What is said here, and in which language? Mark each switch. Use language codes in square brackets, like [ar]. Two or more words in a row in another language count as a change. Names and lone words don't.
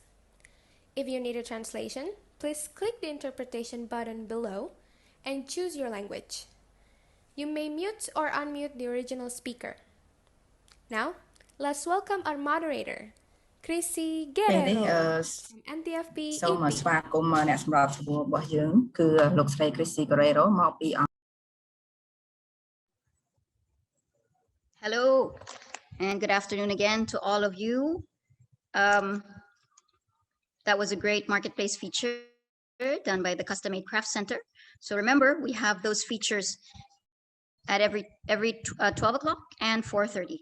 [en] If you need a translation, please click the interpretation button below and choose your language. You may mute or unmute the original speaker. Now, let's welcome our moderator, Chrissy Guerrero from NTFP-EP. [km] សូមស្វាគមន៍អ្នកសម្របសម្រួលរបស់យើងគឺលោកស្រី Chrissy Guerrero មកពី [en] Hello and good afternoon again to all of you. That was a great marketplace feature done by the Custom Made Craft Center. So remember, we have those features at every 12 o'clock and 4:30.